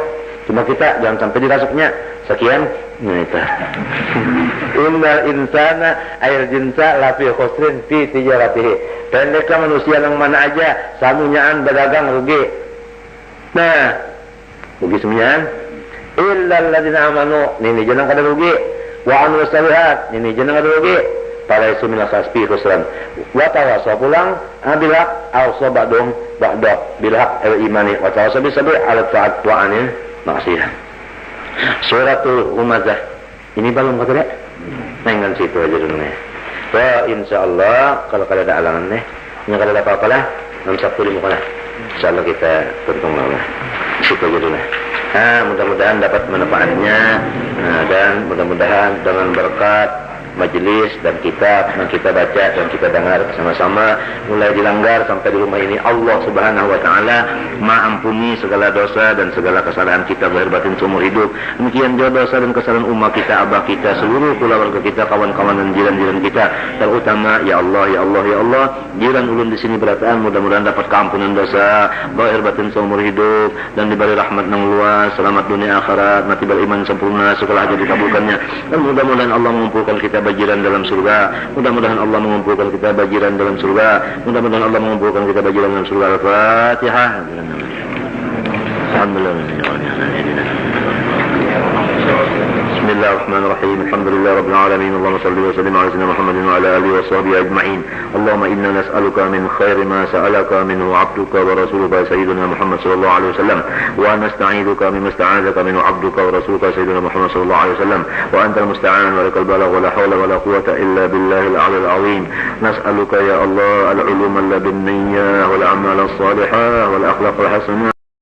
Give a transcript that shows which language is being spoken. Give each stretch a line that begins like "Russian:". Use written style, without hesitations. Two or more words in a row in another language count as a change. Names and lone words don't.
Banjar: Cuma kita jangan sampai dirasuknya. Sekian. Nah itu.
Arabic: إن الإنسان أي جنسه لفي خسر في تجارته.
Banjar: Pendeklah manusia yang mana aja samunyaan berdagang rugi. Nah, rugi semuanya.
Arabic: إلا الذين آمنوا
Banjar: nini jangan kada rugi
Arabic: وعملوا الصالحات
Banjar: nini jangan kada rugi
Arabic: فليسوا من أصحاب خسران وتواصوا pulang بالحق أو سبادم بعد بالحق الإيمان وتواصوا بالصبر على الطاعة وعن المعصية.
Banjar: Suratul Humazah ini belum kata dek dengan situ aja dulu nih. Wa insyaallah kalau kada ada alangan nih nya kada ada apa-apa lah nam Sabtu di muka lah insyaallah kita tuntung lah situ aja dulu. Mudah-mudahan dapat manfaatnya dan mudah-mudahan dengan berkat majelis dan kitab yang kita baca dan kita dengar bersama-sama mulai dilanggar sampai di rumah ini.
Arabic: الله سبحانه وتعالى
Banjar: Maampuni segala dosa dan segala kesalahan kita lahir batin seumur hidup. Demikian juga dosa dan kesalahan umat kita, abah kita, seluruh keluarga kita, kawan-kawan dan jiran-jiran kita. Terutama
Arabic: يا الله يا الله يا الله,
Banjar: jiran ulun di sini berataan mudah-mudahan dapat keampunan dosa, lahir batin seumur hidup dan diberi rahmat nang luas, selamat dunia akhirat, mati beriman sempurna, segala hajat dikabulkannya. Dan mudah-mudahan Allah mengumpulkan kita bajiran dalam surga. Mudah-mudahan Allah mengumpulkan kita bajiran dalam surga. Mudah-mudahan Allah mengumpulkan kita bajiran dalam surga. Al-Fatihah.
Arabic: بسم الله الرحمن الرحيم. الحمد لله رب العالمين. اللهم صل وسلم على سيدنا محمد وعلى آله وصحبه أجمعين. اللهم إنا نسألك من خير ما سألك منه عبدك ورسولك سيدنا محمد صلى الله عليه وسلم ونستعيذك مما استعاذك منه عبدك ورسولك سيدنا محمد صلى الله عليه وسلم وأنت المستعان ولك البلاغ ولا حول ولا قوة إلا بالله العلي العظيم. نسألك يا الله العلوم اللدنية والأعمال الصالحة والأخلاق الحسنة